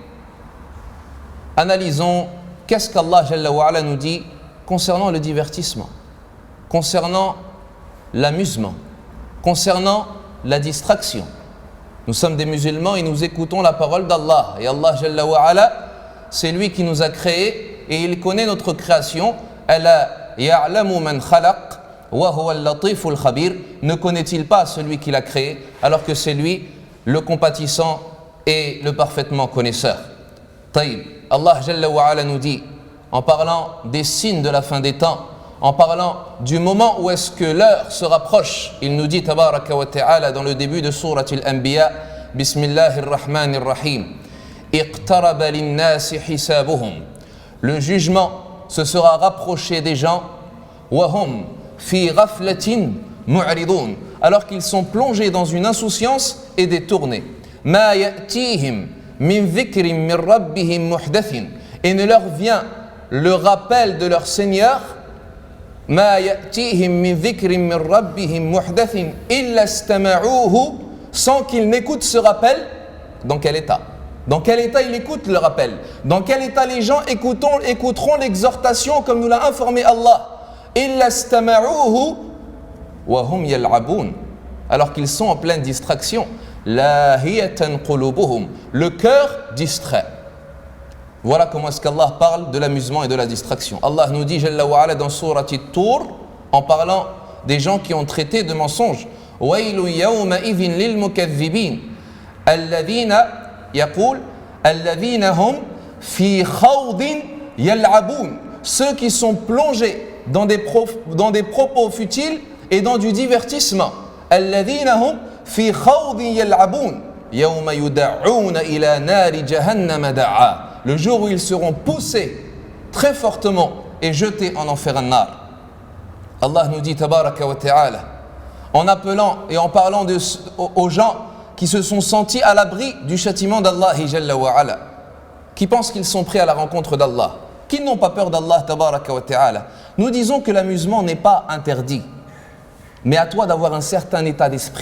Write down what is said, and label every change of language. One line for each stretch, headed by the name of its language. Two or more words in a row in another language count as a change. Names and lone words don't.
French: Analysons qu'est-ce qu'Allah
Arabic: جل وعلا
French: nous dit concernant le divertissement, concernant l'amusement, concernant la distraction. Nous sommes des musulmans et nous écoutons la parole d'Allah. Et Allah
Arabic: جل وعلا,
French: c'est lui qui nous a créés et il connaît notre création.
Arabic: ألا يعلم من خلق وهو اللطيف الخبير.
French: Ne connaît-il pas celui qui l'a créé alors que c'est lui le compatissant et le parfaitement connaisseur. Taïb. Allah
Arabic: جل وعلا
French: nous dit, en parlant des signes de la fin des temps, en parlant du moment où est-ce que l'heure se rapproche, il nous dit
Arabic: تبارك وتعالى
French: dans le début de Surat al-Anbiya,
Arabic: بسم الله الرحمن الرحيم اقترب للناس حسابهم.
French: Le jugement se sera rapproché des gens,
Arabic: وهم في غفلة معرضون,
French: alors qu'ils sont plongés dans une insouciance et détournés.
Arabic: ما يأتيهم من ذكر من ربهم محدث,
French: et ne leur vient le rappel de leur Seigneur,
Arabic: ما يأتيهم من ذكر من ربهم محدث إلا استمعوه,
French: sans qu'ils n'écoutent ce rappel. Dans quel état? Dans quel état ils écoutent le rappel? Dans quel état les gens écouteront l'exhortation comme nous l'a informé Allah?
Arabic: إلا استمعوه وهم يلعبون,
French: alors qu'ils sont en pleine distraction.
Arabic: لاهية قلوبهم,
French: le cœur distrait. Voilà comment est-ce qu'Allah parle de l'amusement et de la distraction. Allah nous dit
Arabic: جل وعلا
French: dans Surat At-Tur, en parlant des gens qui ont traité de mensonges.
Arabic: ويل يومئذ للمكذبين الذين يقول الذين هم في خوض يلعبون,
French: ceux qui sont plongés dans des propos futiles et dans du divertissement.
Arabic: الذين هم في خوض يلعبون يوم يدعون إلى نار جهنم دعا,
French: le jour où ils seront poussés très fortement et jetés en enfer an-nar. Allah nous dit
Arabic: تبارك وتعالى,
French: en appelant et en parlant aux gens qui se sont sentis à l'abri du châtiment d'Allah
Arabic: جل وعلا,
French: qui pensent qu'ils sont prêts à la rencontre d'Allah, qui n'ont pas peur d'Allah
Arabic: تبارك وتعالى.
French: Nous disons que l'amusement n'est pas interdit, mais à toi d'avoir un certain état d'esprit.